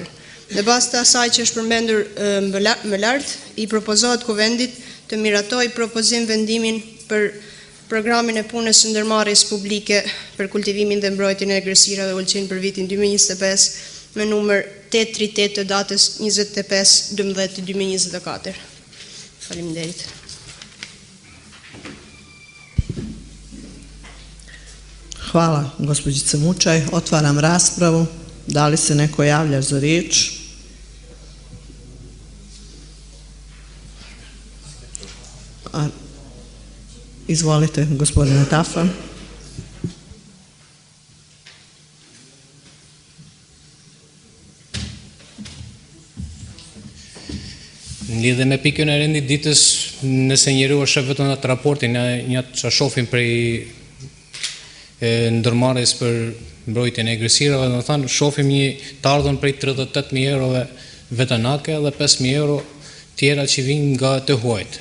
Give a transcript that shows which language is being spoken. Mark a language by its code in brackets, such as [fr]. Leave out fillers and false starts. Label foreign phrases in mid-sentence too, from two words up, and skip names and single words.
[sq] Në bazë të asaj që është përmendur më lart, i propozohet Kuvendit të miratoj propozim vendimin për programin e punës së ndërmarrjes publike për kultivimin dhe mbrojtjen e egërsirave Ulqin për vitin 2025 me numër 838 të datës 25/12/2024. Faleminderit. [sr] Hvala, gospođice Mučaj. Otvaram raspravu. Da li se neko javlja za riječ? Izvolite, gospodine Tafa. [sq] Në lidhe me pikën e rendit ditës, nëse njeriu është vetëm atë raportin, një që shohim prej ndërmarrjes për mbrojtjen e egërsirave, do të thonë shohim një të ardhur prej 38.000 eurove vetanake dhe 5.000 euro tjera që vijnë nga të huajt.